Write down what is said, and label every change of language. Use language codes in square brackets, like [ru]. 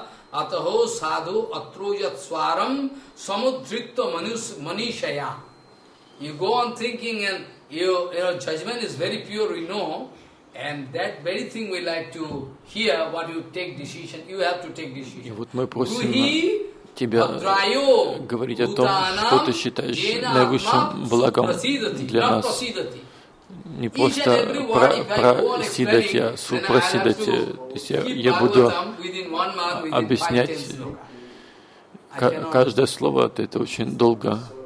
[sa] Атахо саду атруят сварам самудритто манишая. [en] You go on thinking and your judgment is very pure, we know, and that very thing we like to hear what you take decision. You have to take decision. [ru] И вот мы просим тебя говорить о том, что ты считаешь наивысшим благом для нас. Не просто просидать, а супросидать. То есть я буду объяснять каждое слово, это очень долго.